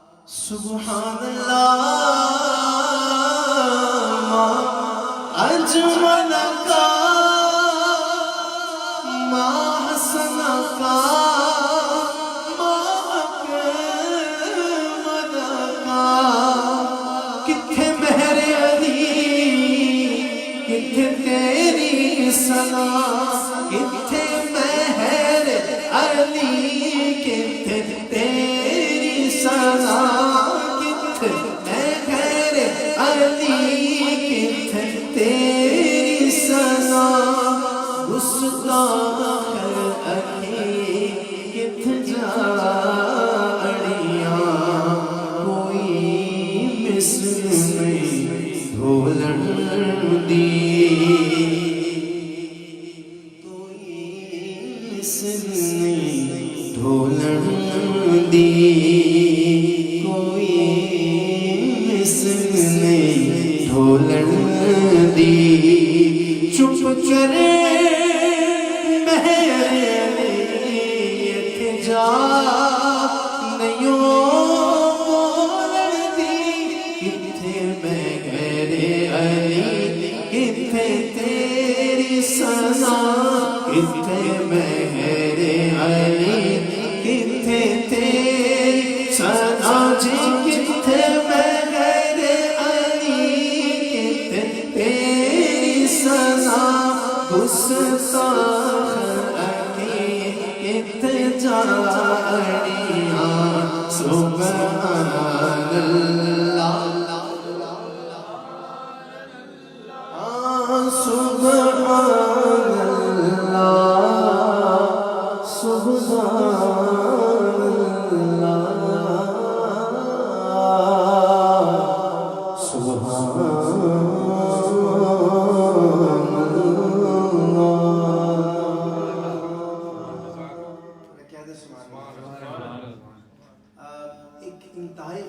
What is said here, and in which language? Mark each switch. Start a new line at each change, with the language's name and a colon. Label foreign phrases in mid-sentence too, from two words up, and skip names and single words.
Arabic: سبحان اللہ ما اجملک ما حسنک ما اکملک.
Punjabi: کتھے مہر علی کتھے تیری ثنا، کتھے مہر علی کتھے تیری ثنا، کتھے مہر علی کتھے تیری ثنا. گستاخ اکھی کتھے جاڑیاں، کوئی مثل نہیں ڈھولن دی، کوئی مثل نہیں ڈھولن دی، کوئی مثل نہیں ڈھولن دی. چپ کرے مہریت جا نیوں بولن دی. کتھے مہر علی کتھے تیری ثنا، کتھے مہر علی کتھے تیری ثنا. جی کتھے مہر علی کتھے تیری ثنا. گستاخ اکی کتھے جاڑیاں.
Arabic: سبحان اللہ سبحان اللہ
Urdu: سبحان اللہ سبحان ایک انتہائی